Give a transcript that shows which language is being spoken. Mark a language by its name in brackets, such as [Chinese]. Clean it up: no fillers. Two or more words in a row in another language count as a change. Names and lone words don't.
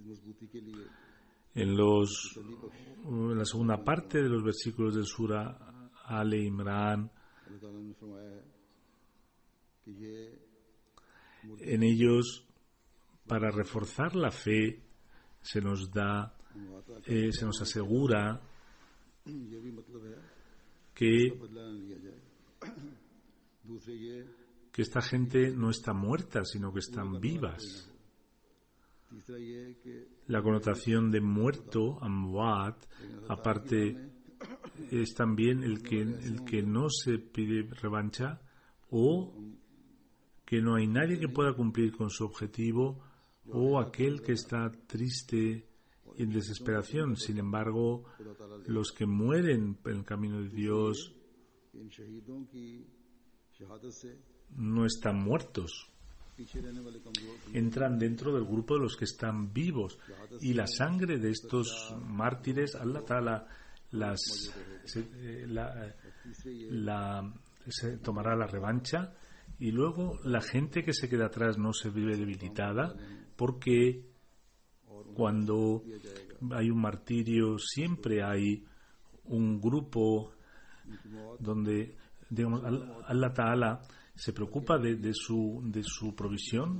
[Spanish] En la segunda parte de los versículos del Sura Ale Imran. [Hindi] अल्लाह ताला ने फरमाया है कि ये [Spanish] En ellos, para reforzar la fe, se nos da, se nos asegura [Hindi] ये भी मतलब है [Spanish] que [Hindi] बदला न लिया जाए। दूसरे ये [Spanish] esta gente no está muerta, sino que están vivas. [Hindi] तीसरा ये है कि [Spanish] La connotación de muerto, amwat, aparte, es también el que no se pide revancha o que no hay nadie que pueda cumplir con su objetivo o aquel que está triste y en desesperación. Sin embargo, los que mueren en el camino de Dios [Hindi] इन शहीदों की शहादत से [Spanish] no están muertos. [Hindi] पीछे रहने वाले कमजोर [Spanish] Entran dentro del grupo de los que están vivos. Y la sangre de estos mártires, Allah Ta'ala se tomará la revancha. Y luego la gente que se queda atrás no se vive debilitada, porque cuando hay un martirio siempre hay un grupo donde, digamos, Allah Ta'ala se preocupa de su provisión.